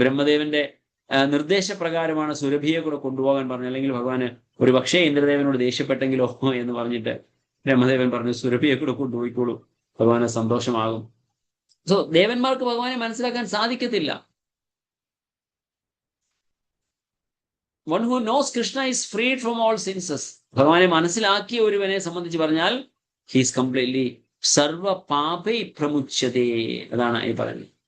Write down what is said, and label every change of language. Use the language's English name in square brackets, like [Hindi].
[Malayalam] ബ്രഹ്മദേവന്റെ നിർദ്ദേശപ്രകാരമാണ് സുരഭിയെ കൂടെ കൊണ്ടുപോകാൻ പറഞ്ഞത്. അല്ലെങ്കിൽ ഭഗവാന് ഒരു പക്ഷേ ഇന്ദ്രദേവനോട് ദേഷ്യപ്പെട്ടെങ്കിലോ എന്ന് പറഞ്ഞിട്ട് ബ്രഹ്മദേവൻ പറഞ്ഞു സുരഭിയെ കൂടെ കൊണ്ടുപോയിക്കോളൂ, ഭഗവാന് സന്തോഷമാകും. ദേവന്മാർക്ക് ഭഗവാനെ മനസ്സിലാക്കാൻ സാധിക്കത്തില്ല. [English] One who knows Krishna is freed from all senses. [Malayalam] ഭഗവാനെ മനസ്സിലാക്കിയ ഒരുവനെ സംബന്ധിച്ച് പറഞ്ഞാൽ [English] he is completely [Sanskrit] സർവ പാപൈ പ്രമുച്യതേ. [Malayalam] അതാണ് ഈ പറയുന്നത്.